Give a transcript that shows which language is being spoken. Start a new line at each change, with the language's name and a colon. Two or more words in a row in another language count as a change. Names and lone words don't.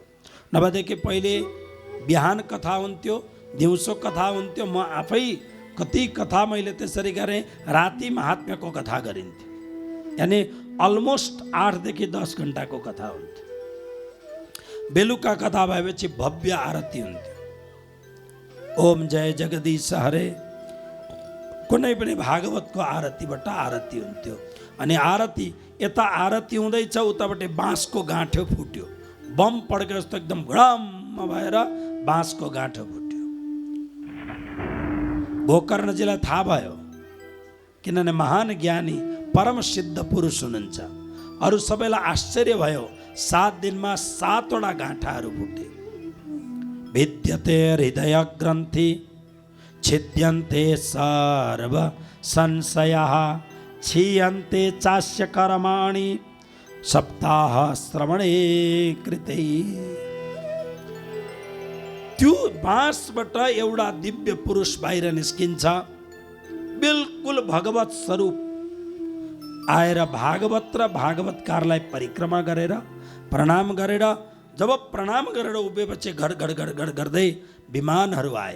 Nepali: नभएदेखि पहिले बिहान कथा हुन्थ्यो, दिउँसो कथा हुन्थ्यो। म आफै कति कथा मैले त्यसरी गरेँ, राति महात्म्यको कथा गरिन्थ्यो। यानि अलमोस्ट 8 देखि 10 घन्टाको कथा हुन्थ्यो। बेलुका कथा भएपछि भव्य आरती हुन्थ्यो।
Hindi: ओम जय जगदीश हरे,
Nepali: कुनै पनि भागवतको आरतीबाट आरती हुन्थ्यो। अनि आरती यता आरती हुँदैछ, उताबाट बाँसको गाँठो फुट्यो। बम पड्के जस्तो एकदम घडम्म भएर बाँसको गाँठो फुट्यो। गोकर्णजीलाई थाहा भयो, किनभने महान ज्ञानी परम सिद्ध पुरुष हुनुहुन्छ। अरू सबैलाई आश्चर्य भयो। 7 दिनमा 7वटा गाँठाहरू फुटे।
Sanskrit: भिद्यते हृदय ग्रन्थि छिद्यन्ते सर्व संशयः क्षीयन्ते चास्य कर्माणि सप्ताह श्रवणे कृते।
Nepali: त्यो बाँसबाट एउटा दिव्य पुरुष बाहिर निस्किन्छ, बिल्कुल भगवत स्वरूप आएर भागवत र भागवतकारलाई परिक्रमा गरेर प्रणाम गरेर, जब प्रणाम गरेर उभिएपछि घड घड घड घड गर्दै विमानहरू आए।